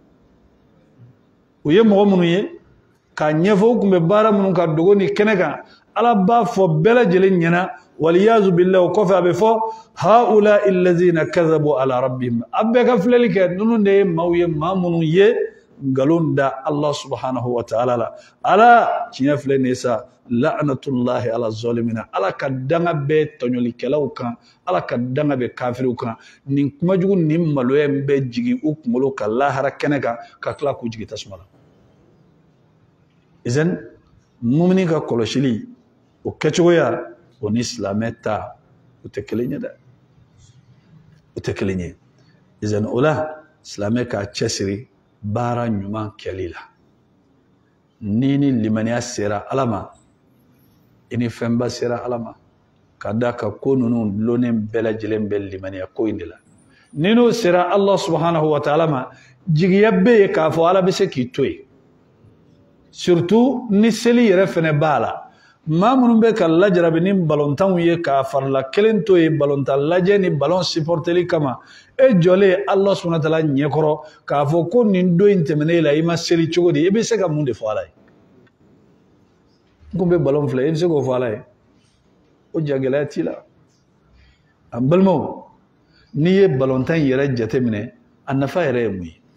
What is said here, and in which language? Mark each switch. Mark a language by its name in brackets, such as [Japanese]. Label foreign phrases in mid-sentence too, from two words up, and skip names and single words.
[Bambara] u ye mɔgɔ minnu ye k'a ɲɛfɔ u tun bɛ baara minnu ka dogo ni kɛnɛ kan ala b'a fɔ bɛɛ lajɛlen ɲɛna [Arabic] والعياذ بالله [Bambara] o kɔfɛ a bɛ fɔ [Arabic] هؤلاء الذين كذبوا على ربهم [Bambara] a bɛɛ ka filɛli kɛ ninnu de ye maaw ye maa minnu ye nkalon da [Arabic] الله سبحانه وتعالى [Bambara] la ala tiɲɛ filɛ nin ye sa [Arabic] لعنة الله على الظالمين [Bambara] ala ka danga bɛ tɔɲɔlikɛlaw kan ala ka danga bɛ kafiriw kan nin kumajugu nin maloya in bɛ jigin u kunkolo ka lahara kɛnɛ kan ka tila k'u jigin tasuma la izan mumini ka kɔlɔsili o kɛcogoya o ni silamɛ ta o tɛ kelen ye dɛ o tɛ kelen ye izan o la silamɛ k'a cɛsiri baara ɲuman kɛli la ni limaniya sera Ala ma i ni fɛnba sera Ala ma ka da ka ko ninnu lonen bɛɛ lajɛlen bɛ limaniya ko in de la ni n'o sera [Arabic] الله سبحانه وتعالى [Bambara] ma jigiya bɛ ye k'a fɔ Ala bɛ se k'i to yen surtout ni seli yɛrɛ fɛnɛ b'a la maa minnu bɛ ka lajarabi ni balontanw ye k'a farila kelen to ye balontan lajɛ ni balon supporteli kama e jɔlen [Arabic] الله سبحانه وتعالى [Bambara] ɲɛkɔrɔ k'a fɔ ko nin don in tɛmɛnen la i ma seli cogo di i bɛ se ka mun de fɔ Ala ye n ko bɛ balon filɛ i bɛ se k'o fɔ Ala ye o jagɛlɛya t'i la an balimaw n'i ye balontan yɛrɛ jateminɛ a nafa yɛrɛ ye mun ye